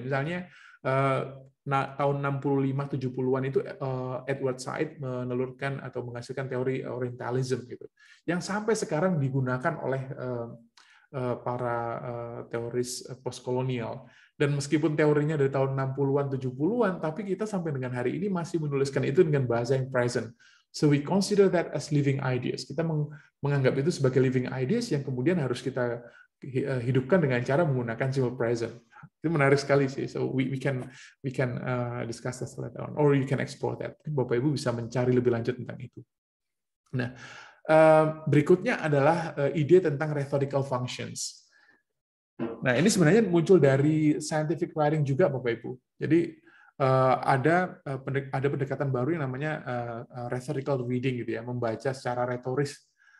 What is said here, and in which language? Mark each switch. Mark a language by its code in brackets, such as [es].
[id] Misalnya tahun 65-70-an itu Edward Said menelurkan atau menghasilkan teori Orientalism gitu, yang sampai sekarang digunakan oleh para teoris postkolonial. Dan meskipun teorinya dari tahun 60-an, 70-an, tapi kita sampai dengan hari ini masih menuliskan itu dengan bahasa yang present. [en] So we consider that as living ideas. [id] Kita menganggap itu sebagai [en] living ideas [id] yang kemudian harus kita hidupkan dengan cara menggunakan simple present. Itu menarik sekali sih. [en] So we can discuss that later on, or you can explore that. [id] Bapak Ibu bisa mencari lebih lanjut tentang itu. Nah, berikutnya adalah ide tentang rhetorical functions. Nah, ini sebenarnya muncul dari scientific writing juga, Bapak Ibu. Jadi ada pendekatan baru yang namanya rhetorical reading gitu ya, membaca secara retoris.